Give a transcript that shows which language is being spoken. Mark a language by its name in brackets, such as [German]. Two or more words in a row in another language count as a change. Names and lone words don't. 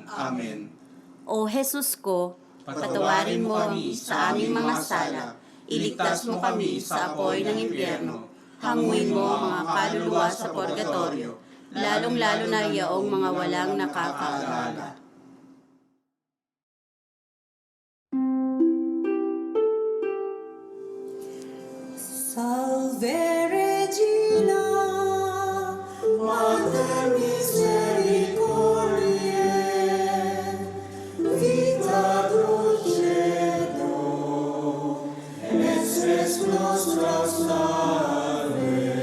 [Filipino] Amen. O Jesus ko, patawarin mo kami sa aming mga sala, iligtas mo kami sa apoy ng impyerno, hanguin mo ang mga kaluluwa sa purgatorio, lalong-lalo na yaong mga walang nakakaalala. [Latin] Salve Regina, Mater Misericordiae, vita dulcedo, et spes nostra salve.